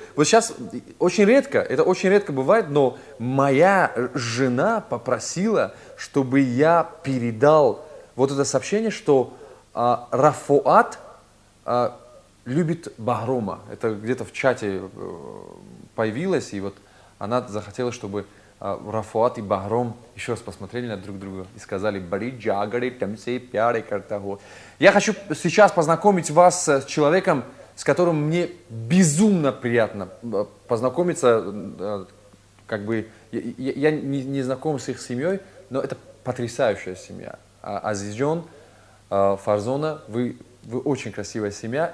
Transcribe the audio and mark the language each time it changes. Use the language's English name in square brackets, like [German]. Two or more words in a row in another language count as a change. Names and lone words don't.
[Russian] Вот сейчас очень редко, это очень редко бывает, но моя жена попросила, чтобы я передал вот это сообщение, что Рафуат любит Багрома. Это где-то в чате появилось, и вот она захотела, чтобы Рафуат и Багром еще раз посмотрели на друг друга и сказали [Hindi] «बारी जगरी, तमसे प्यार करता हूँ». [Russian] Я хочу сейчас познакомить вас с человеком, с которым мне безумно приятно познакомиться. Как бы я не знаком с их семьей, но это потрясающая семья. Азизджон, Фарзона, вы очень красивая семья.